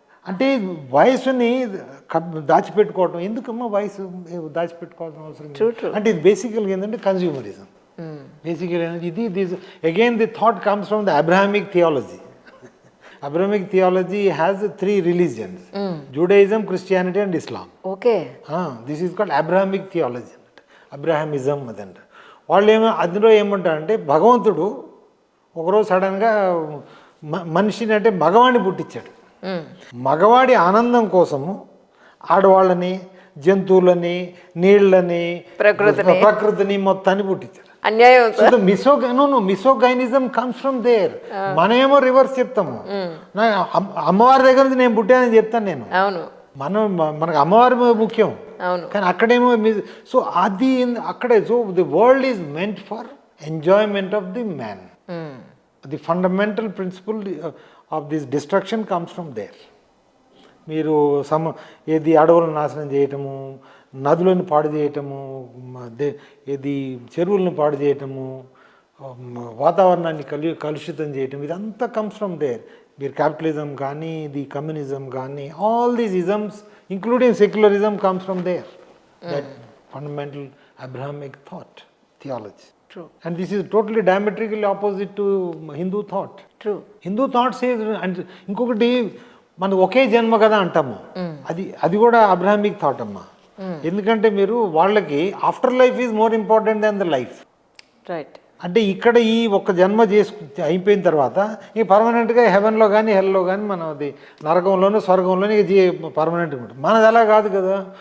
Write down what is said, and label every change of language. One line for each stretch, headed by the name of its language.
Telugu: అంటే వయసుని దాచిపెట్టుకోవటం ఎందుకమ్మా వయసు దాచిపెట్టుకోవాల్సిన అవసరం లేదు.
English: True, true.
Telugu: అంటే ఇది బేసికల్గా ఏంటంటే కన్జ్యూమరిజం.
English: Basically ఇది again the thought comes from the Abrahamic theology. Abrahamic theology has 3 religions: Judaism, Christianity and Islam. Okay. This is called Abrahamic theology, Abrahamism అదంట.
Telugu: వాళ్ళు అందులో ఏమంటారంటే భగవంతుడు ఒకరోజు సడన్గా మనిషిని అంటే మగవాడిని పుట్టించాడు. మగవాడి ఆనందం కోసము ఆడవాళ్ళని, జంతువులని, నీళ్ళని, ప్రకృతిని మొత్తాన్ని పుట్టించాడు. అన్యాయం.
English: So misogynism comes from there.
Telugu: మనమేమో రివర్స్ చెప్తాము. అమ్మవారి దగ్గర నుంచి నేను పుట్టానని చెప్తాను నేను. అవును. మనకు అమ్మవారి ముఖ్యం. అవును. కానీ అక్కడేమో సో అది అక్కడే.
English: So the world is meant for enjoyment of the man. The fundamental principle of this destruction comes from there.
Telugu: మీరు ఏది అడవులను నాశనం చేయటము, నదులను పాడు చేయటము, ఏది చెరువులను పాడు చేయటము, వాతావరణాన్ని కలుషితం చేయటం, ఇదంతా
English: Comes from there. మీరు capitalism కానీ, the communism కానీ, all these isms including secularism comes from there. That fundamental Abrahamic thought theology. True. And this is totally diametrically opposite to Hindu thought. True. Hindu thought says, and
Telugu: ఇంకొకటి మనం ఒకే జన్మ కదా అంటాము. అది కూడా Abrahamic thought అమ్మా. ఎందుకంటే మీరు వాళ్ళకి
English: After life is more important than the life. Right.
Telugu: అంటే ఇక్కడ ఈ ఒక్క జన్మ అయిపోయిన తర్వాత ఈ పర్మనెంట్గా హెవెన్లో కానీ హెల్లో కానీ మనం అది నరకంలోనూ స్వర్గంలోనే పర్మనెంట్గా ఉంటుంది. మనది అలా కాదు కదా.